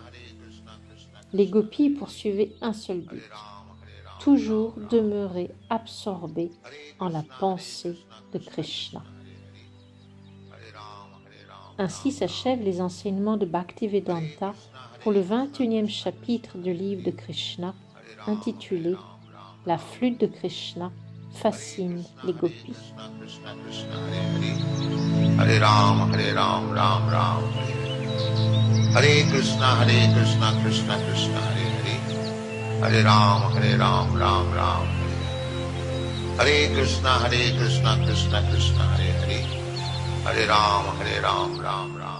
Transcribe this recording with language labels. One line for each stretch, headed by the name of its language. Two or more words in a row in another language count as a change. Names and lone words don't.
French: Les gopis poursuivaient un seul but, toujours demeurer absorbés en la pensée de Krishna. Ainsi s'achèvent les enseignements de Bhaktivedanta pour le 21e chapitre du livre de Krishna, intitulé « La flûte de Krishna fascine les gopis ».
Sanskrit: हरे राम, राम राम, हरे कृष्ण, कृष्ण कृष्ण, हरे राम, राम राम, हरे कृष्ण, कृष्ण कृष्ण, हरे राम, राम राम.